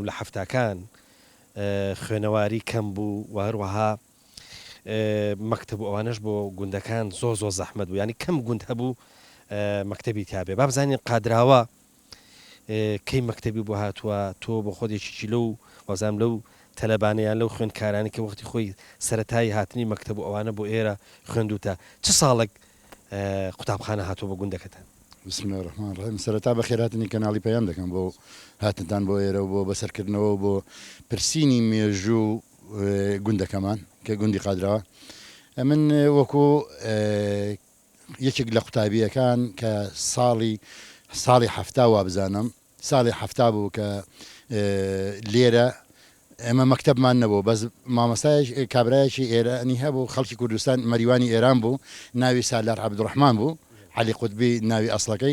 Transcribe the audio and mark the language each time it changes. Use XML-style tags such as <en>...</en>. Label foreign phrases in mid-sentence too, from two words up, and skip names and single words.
<ckb>لە حەفتەکان خوێنەواری کەم بوو و هەروەها مەکتەب و ئەوانش بۆ گوندەکان زۆر زەحمەت بوو، ینی کەم گوند هەبوو مەکتەبی تابێ. با بزانین قادراوە کەی مەکتەبی بۆ هاتووە تۆ بۆ خۆدێکی لەو وەزام لەو تەلەبانەیان لەو خوێندکارانی کە وەختی خۆی سەرەتایی هاتنی مەکتەب و ئەوانە بۆ ئێرە خوێندوتە چ ساڵێک قوتابخانە هاتووە بە گوندەکەتان؟</ckb> <ar>بسم الله الرحمن الرحیم.</ar> <ckb>سەرەتا بەخێرهاتنی کەناڵی پەیام دەکەم بۆ هاتنتان بۆ ئێرە و بۆ بەسەرکردنەوە بۆ پرسینی مێژوو گوندەکەمان کە گوندی قادراوە. من وەکو یەکێک لە قوتابیەکان کە ساڵی هەفتا وا بزانم ساڵی هەفتا بوو کە لێرە ئێمە مەکتەبمان نەبوو، بەس مامۆستایەک کابرایەکی ئێرانی هەبوو خەڵکی کوردستان مەریوانی ئێران بوو، ناوی سالار عەبدوڕەحمان بوو، عەلی قوتبی ناوی ئەسڵەکەی.</ckb>